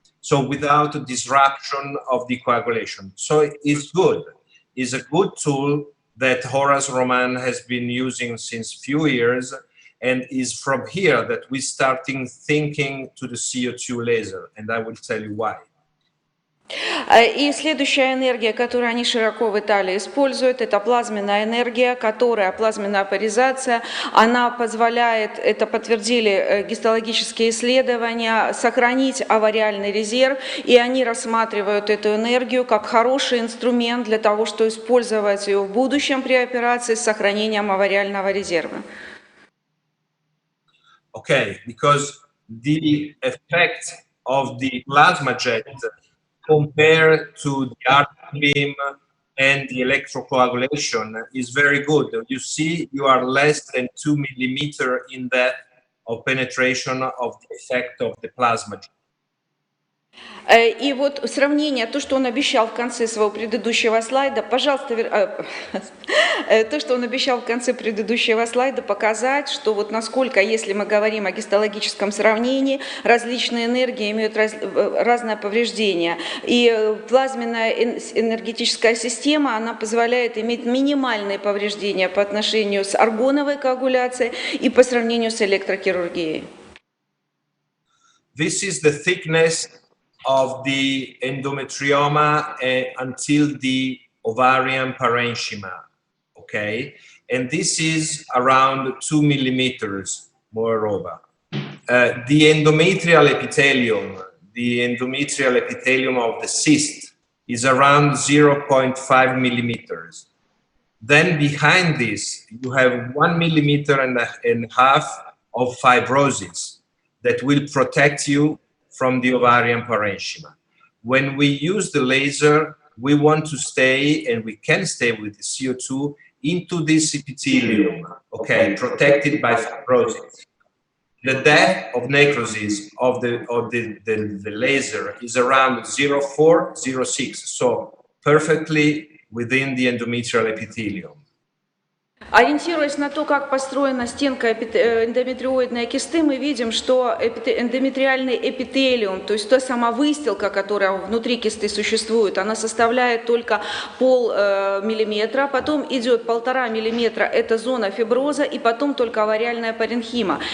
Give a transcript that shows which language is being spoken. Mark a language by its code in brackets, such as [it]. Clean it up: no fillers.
[en] So without a disruption of the coagulation. So it's good. It's a good tool that Horace Roman has been using since few years, and is from here that we're starting thinking to the CO2 laser, and I will tell you why. [ru] И следующая энергия, которую они широко в Италии используют, это плазменная энергия, плазменная вапоризация, она позволяет, это подтвердили гистологические исследования, сохранить овариальный резерв, и они рассматривают эту энергию как хороший инструмент для того, чтобы использовать ее в будущем при операции с сохранением овариального резерва. [en] Okay, because the effect of the plasma jet compared to the argon beam and the electrocoagulation is very good. You see, you are less than 2 millimeters in depth of penetration of the effect of the plasma jet. [ru] И вот сравнение, то, что он обещал в конце своего предыдущего слайда, пожалуйста, то, что он обещал в конце предыдущего слайда, показать, что вот насколько, если мы говорим о гистологическом сравнении, различные энергии имеют разное повреждение. И плазменная энергетическая система, она позволяет иметь минимальные повреждения по отношению с аргоновой коагуляцией и по сравнению с электрохирургией. [en] This is the thickness of the endometrioma until the ovarian parenchyma, okay? And this is around 2 millimeters, moreover. The endometrial epithelium of the cyst is around 0.5 millimeters. Then behind this, you have 1 millimeter and a half of fibrosis that will protect you from the ovarian parenchyma. When we use the laser, we want to stay, and we can stay with the CO2 into this epithelium, okay, protected by fibrosis. The depth of necrosis of the laser is around 0.4, 0.6, so perfectly within the endometrial epithelium. [ru] Ориентируясь на то, как построена стенка эндометриоидной кисты, мы видим, что эндометриальный эпителиум, то есть та сама выстилка, которая внутри кисты существует, она составляет только полмиллиметра, потом идет 1,5 миллиметра, это зона фиброза, и потом только овариальная паренхима.